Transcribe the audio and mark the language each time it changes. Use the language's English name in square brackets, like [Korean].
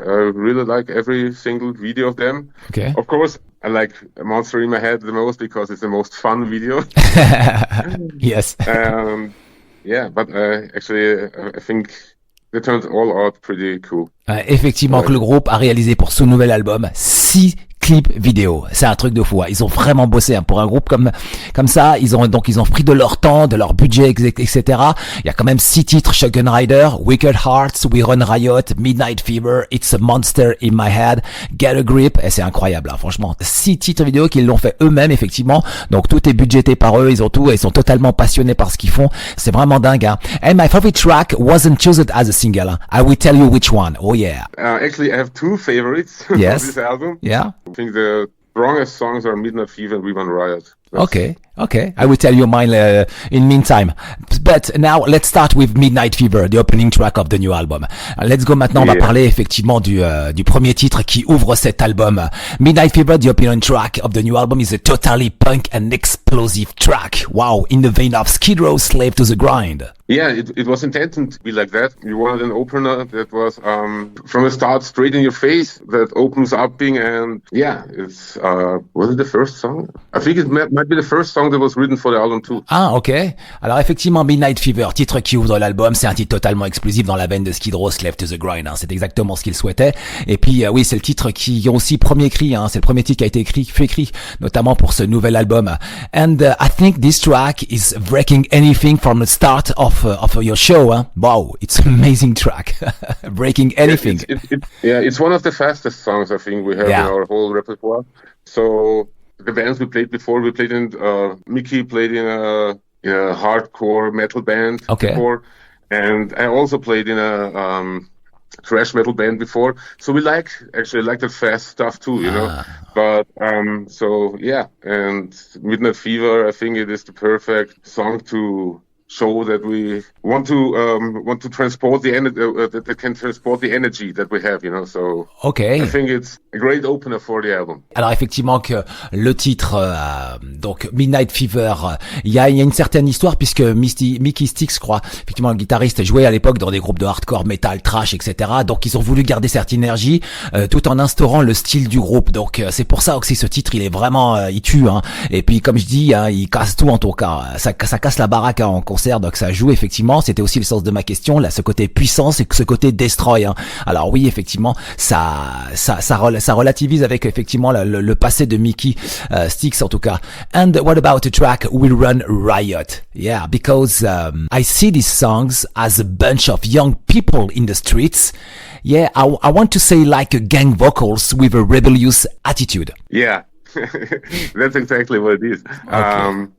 [English] I really like every single video of them. Okay. Of course, I like Monster in My Head the most because it's the most fun video. Yes. yeah, but actually, I think they turned all out pretty cool. [French] Effectivement, que le groupe a réalisé pour ce nouvel album 6 clips vidéo. C'est un truc de fou. Ils ont vraiment bossé pour un groupe comme ça. Ils ont pris de leur temps, de leur budget, etc. Il y a quand même 6 titres: Shogun Rider, Wicked Hearts, We Run Riot, Midnight Fever, It's a Monster in My Head, Get a Grip. Et c'est incroyable, hein, franchement. 6 titres vidéo qu'ils l'ont fait eux-mêmes, effectivement. Donc tout est budgété par eux. Ils ont tout. Ils sont totalement passionnés par ce qu'ils font. C'est vraiment dingue, hein. [English] And my favorite track wasn't chosen as a single. Hein. I will tell you which one. Oh yeah. Actually, I have 2 favorites Yes. of this album. Yeah. I think the strongest songs are Midnight Fever and We Run Riot. Okay. I will tell you mine in meantime. But now let's start with Midnight Fever, the opening track of the new album. Let's go [French] maintenant. On va parler effectivement du premier titre qui ouvre cet album. [English] Midnight Fever, the opening track of the new album, is a totally punk and explosive track. Wow, in the vein of Skid Row, Slave to the Grind. Yeah, it was intended to be like that. You wanted an opener that was from the start straight in your face, that opens up and yeah, it's was it the first song? I think it might be the first song that was written for the album too. Ah, ok. [French] Alors effectivement, Midnight Fever, titre qui ouvre l'album, c'est un titre totalement explosif dans la veine de Skid Row, Slave to the Grind. Hein. C'est exactement ce qu'il souhaitait. Et puis oui, c'est le titre qui ont aussi premier écrit. Hein. C'est le premier titre qui a été écrit, notamment pour ce nouvel album. [English] And I think this track is breaking anything from the start of your show. Hein. Wow, it's an amazing track. Breaking anything. It's one of the fastest songs I think we have in our whole repertoire. So the bands we played before, we played in Mickey played in a hardcore metal band before, and I also played in a thrash metal band before. So we actually like the fast stuff too, you know. But so yeah, and Midnight Fever, I think it is the perfect song to show that we want to transport the energy, that can transport the energy that we have, you know. So I think it's a great opener for the album. [French] Alors effectivement que le titre donc Midnight Fever, il y a une certaine histoire puisque Mickey Sticks, je crois, effectivement le guitariste, jouait à l'époque dans des groupes de hardcore, metal, thrash, etc. Donc ils ont voulu garder cette énergie tout en instaurant le style du groupe. Donc c'est pour ça aussi ce titre il est vraiment il tue, hein. Et puis comme je dis, hein, il casse tout en tout cas. Ça casse la baraque, hein, en concert. Donc ça joue effectivement. C'était aussi le sens de ma question, là, ce côté puissance et ce côté destroy. Hein. Alors oui, effectivement, ça relativise avec effectivement le passé de Mickey Sticks en tout cas. [English] And what about the track We Run Riot? Yeah, because I see these songs as a bunch of young people in the streets. Yeah, I want to say like a gang vocals with a rebellious attitude. Yeah, that's exactly what it is. Okay.